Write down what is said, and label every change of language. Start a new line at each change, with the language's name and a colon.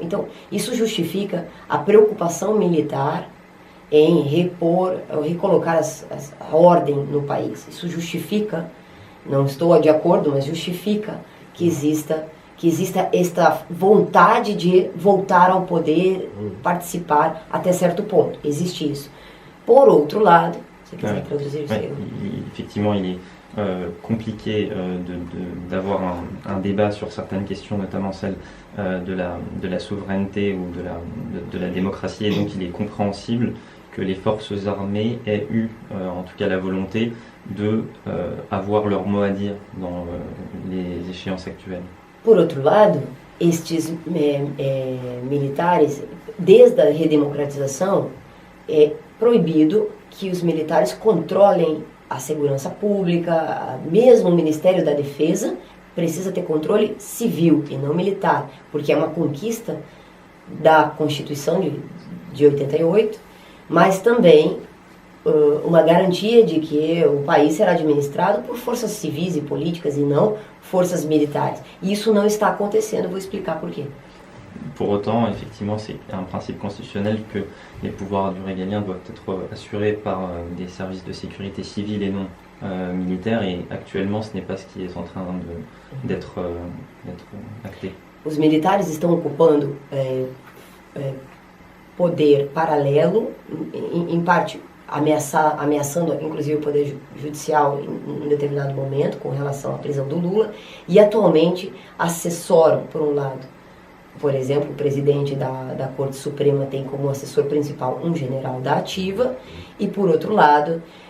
Portuguese: Então, isso justifica a preocupação militar em recolocar a ordem no país. Isso justifica, não estou de acordo, mas justifica que exista esta vontade de voltar ao poder, participar até certo ponto. Existe isso. Por outro lado, você quiser traduzir isso?
French: Effectivement, il est compliqué d'avoir un débat sur certaines questions, notamment celle de la souveraineté ou de la démocratie, et donc il est compréhensible que les forces armées aient eu en tout cas la volonté de avoir leur mot à dire dans les échéances actuelles.
Portuguese: Por outro lado, estes militares, desde a redemocratização, é proibido que os militares controlem a segurança pública, mesmo o Ministério da Defesa precisa ter controle civil e não militar, porque é uma conquista da Constituição de 88, mas também uma garantia de que o país será administrado por forças civis e políticas e não forças militares. E isso não está acontecendo, vou explicar por quê.
French: Pour autant, effectivement, c'est un principe constitutionnel que les pouvoirs du régalien doivent être assurés par des services de sécurité civile et non militaires, et actuellement ce n'est pas ce qui est en train d'être acté.
Portuguese: Os militares estão ocupando poder paralelo, em parte ameaçando inclusive o poder judicial em determinado momento com relação à prisão do Lula, e atualmente assessoram, por um lado, por exemplo, o presidente da Corte Suprema tem como assessor principal um general da ativa, e por outro lado,